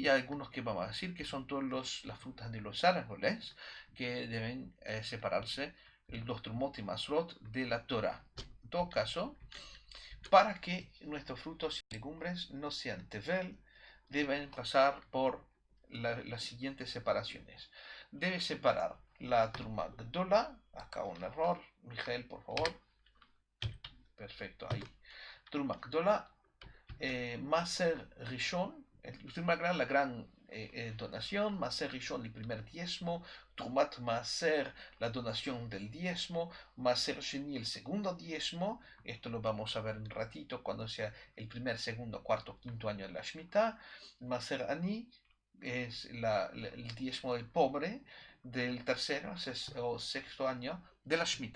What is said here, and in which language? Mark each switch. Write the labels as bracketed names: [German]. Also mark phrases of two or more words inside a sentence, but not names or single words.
[Spanish] Y hay algunos que vamos a decir que son todas las frutas de los árboles que deben separarse los trumot y masrot de la Torá. En todo caso, para que nuestros frutos y legumbres no sean tevel, deben pasar por las siguientes separaciones. Debe separar la [Hebrew] תרומה גדולה, [Spanish] acá un error, Miguel, por favor. Perfecto, ahí. [Hebrew] תרומה גדולה מעשר ראשון, [Spanish] la gran donación, [Hebrew] מעשר ראשון, [Spanish] el primer diezmo, [Hebrew] תרומת מעשר, [Spanish] la donación del diezmo, [Hebrew] מעשר שני, [Spanish] el segundo diezmo, esto lo vamos a ver un ratito cuando sea el primer, segundo, cuarto, quinto año de la Shemitah, [Hebrew] מעשר עני [Spanish] es el diezmo del pobre, del tercero o sexto año de la Shemitah.